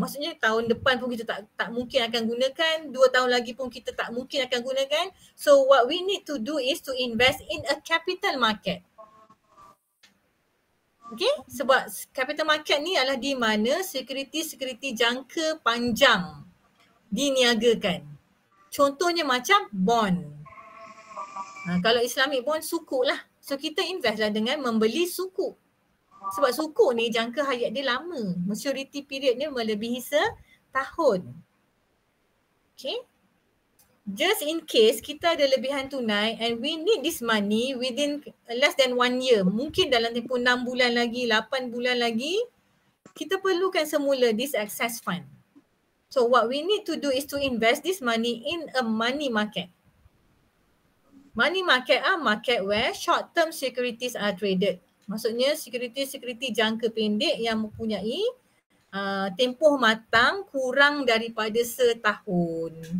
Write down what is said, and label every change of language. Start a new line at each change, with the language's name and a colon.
Malay: Maksudnya tahun depan pun kita tak mungkin akan gunakan, 2 tahun lagi pun kita tak mungkin akan gunakan.
English: So what we need to do is to invest in a capital market.
Malay: Okay, sebab capital market ni adalah di mana security jangka panjang diniagakan. Contohnya macam bond. Kalau Islamic bond, sukuk lah. So kita invest lah dengan membeli sukuk. Sebab sukuk ni jangka hayat dia lama. Maturity period dia melebihi setahun. Okay.
English: Just in case
Malay: kita ada lebihan tunai
English: and we need this money within less than 1 year.
Malay: Mungkin dalam tempoh 6 bulan lagi, 8 bulan lagi, kita perlukan semula
English: this excess fund. So what we need to do is to invest this money in a money market. Money market are market where short term securities are traded.
Malay: Maksudnya security jangka pendek yang mempunyai tempoh matang kurang daripada setahun.